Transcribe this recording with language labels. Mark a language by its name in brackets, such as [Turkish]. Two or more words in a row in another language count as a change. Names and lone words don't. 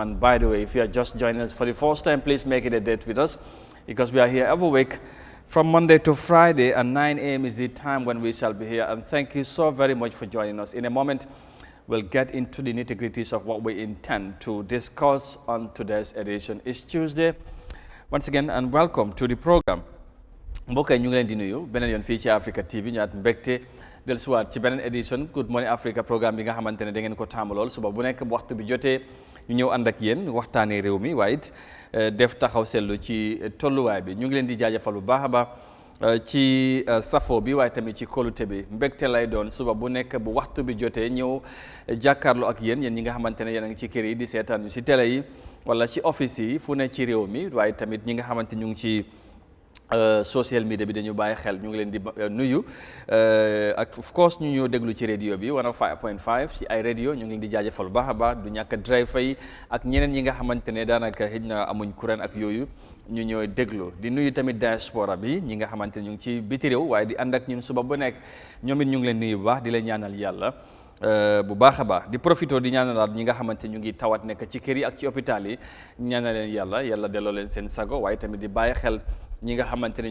[English] And by the way, if you are just joining us for the first time, please make it a date with us, because we are here every week from Monday to Friday, and 9 a.m. is the time when we shall be here. And thank you so very much for joining us. In a moment, we'll get into the nitty-gritties of what we intend to discuss on today's edition. It's Tuesday. Once again, and welcome to the program. [Wolof] mbokk yi ñu ngi leen di nuyu beneen yoon fii ci Africa TV ñu at mbégte dellusiwaat ci beneen édition Good Morning Africa programme bi nga xamante ne da ngeen ko taamu lool suba bu nekk waxtu bi jotee ñu ñëw ànd ak yéen waxtaanee réew mi waaye it def taxaw seetlu ci tolluwaay bi ñu ngi leen di jaajëfal bu baax a baax ci safo bi waaye tamit ci kóolute bi mbégte lay doon suba bu nekk bu waxtu bi jotee ñëw jàkkaarloo ak yéen ñi nga xamante ne yéen a ngi ci kër yi di seetaan ñu ci télé yi wala ci office yi fu ne ci réew mi waaye tamit ñi nga xamante ñu ngi ci social media bi dañu bàyyi xel ñu ngi leen di nuyu ak [English] of course [Wolof] ñu ñëw déglu ci radio bi 105.5 ci ay radio ñu ngi leen di jaajëfal bu baax a baax du ñàkk driver yi ak ñeneen ñi nga xamante ne daanaka xëj na amuñ courant ak yooyu ñu ñëw déglu di nuyu tamit diaspora bi ñi nga xamante ne ñu ngi ci biti réew waaye di ànd ak ñun suba bu nekk ñoom it ñu ngi leen nuyu bu baax di leen ñaanal yàlla bu baax a baax di profito di ñaanalaat ñi nga xamante ñu ngi tawat nekk ci kër yi ak ci hôpital yi ñaanal leen yàlla delloo leen seen sago waaye tamit di bàyyi xel ñi nga xamante ne